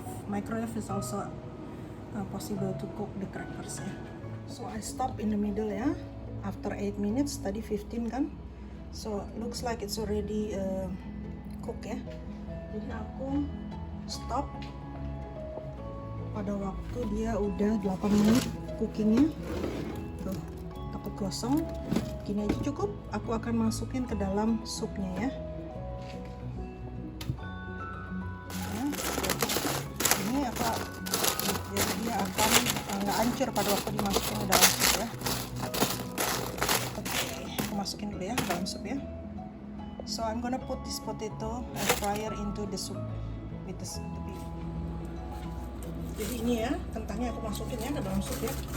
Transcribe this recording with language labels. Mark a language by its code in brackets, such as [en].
[en] Microwave is also possible to cook the crackers ya. So I stop in the middle ya. After 8 minutes, [id] tadi 15 kan. [en] So looks like it's already cook ya. [id] Jadi aku stop pada waktu dia udah 8 menit cookingnya. Tuh, takut gosong. Gini aja cukup. Aku akan masukin ke dalam supnya ya. Ini apa? Jadi dia akan nggak hancur pada waktu dimasukin ke dalam sup ya. Oke, aku masukin dulu ya ke dalam sup ya. [en] So I'm gonna put this potato air fryer into the soup with the beef. [id] Jadi ini ya, kentangnya aku masukin ya ke dalam sup ya.